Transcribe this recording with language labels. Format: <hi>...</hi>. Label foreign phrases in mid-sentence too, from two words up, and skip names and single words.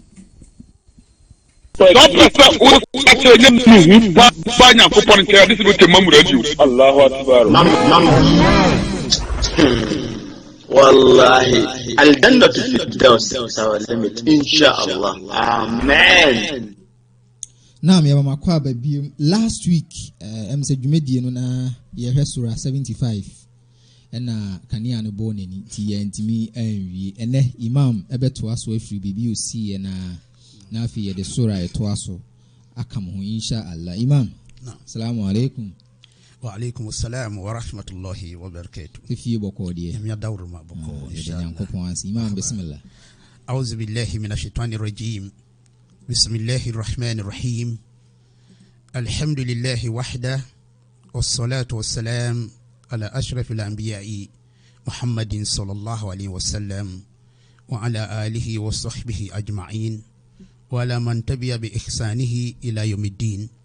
<en>Wallahi,</en> <ar>الجنة فردوس</ar> <en>is our limit, inshallah. Amen. Now,</en> <ak>me aba makwa baby last week em se dwumedie no na ye hwɛ sura 75 ɛna kanea no bɔ n'ani ti yɛ ntimi anwie ɛnɛ imam ɛbɛto aso afiri bibi osi na afi yɛ de sura ɛto aso aka mo inshallah imam</ak> <ar>السلام عليكم و عليكم السلام و رحمة الله و بركاته</ar> <ak>fifi bɔkɔ deɛ ya dawru ma bɔkɔ inshallah yankopɔn ansi imam bismillah</ak> <ar>أعوذ بالله من الشيطان الرجيم بسم الله الرحمن الرحيم الحمد لله وحده والصلاة والسلام على أشرف الأنبياء محمد صلى الله عليه وسلم وعلى آله وصحبه أجمعين وعلى من تبع بإحسانه إلى يوم الدين</ar>